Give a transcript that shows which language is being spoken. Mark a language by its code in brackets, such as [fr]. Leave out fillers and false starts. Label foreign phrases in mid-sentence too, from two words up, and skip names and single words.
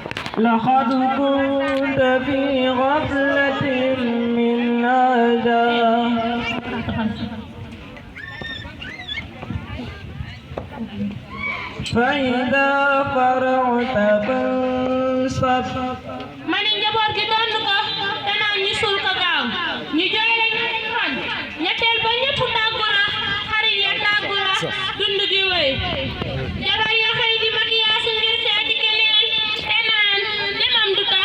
[ar] لقد كنت في غفلة من هذا فإذا فرغت فانصب [wo] ma ne njaboot gi doon ko te naan ñu suul ko gaaw ñu jooy la ñetti fan ñetteel ba ñëpp tàggu na xarit ya tàggu na dund gi wéy jabar ya xëy di maquillage ngir seeti keneen te naan demam du tax